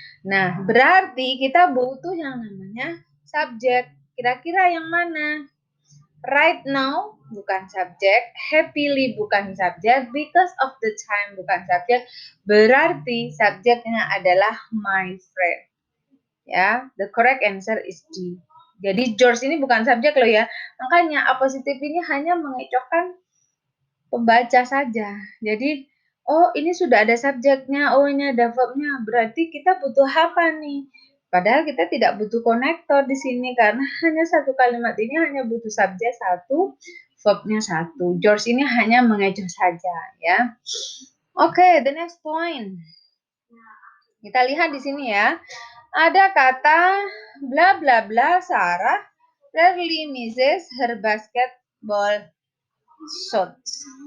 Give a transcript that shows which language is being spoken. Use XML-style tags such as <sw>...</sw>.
<id>Nah, berarti kita butuh yang namanya subjek. Kira-kira yang mana?</id> <en>Right now</en> <id>bukan subjek, happily bukan subjek,</id> <en>because of the time</en> <id>bukan subjek. Berarti subjeknya adalah my friend.</id> <en>Ya, the correct answer is D.</en> <id>Jadi George ini bukan subjek loh ya. Makanya apositif ini hanya mengecohkan pembaca saja. Jadi, oh ini sudah ada subjeknya, oh ini ada verbnya. Berarti kita butuh apa nih? Padahal kita tidak butuh konektor di sini karena hanya satu kalimat ini hanya butuh subjek satu, verbnya satu. George ini hanya mengecoh saja ya. Oke,</id> <en>the next point.</en> <id>Kita lihat di sini ya. Ada kata</id> <en>bla bla bla Sarah rarely misses her basketball shots.</en>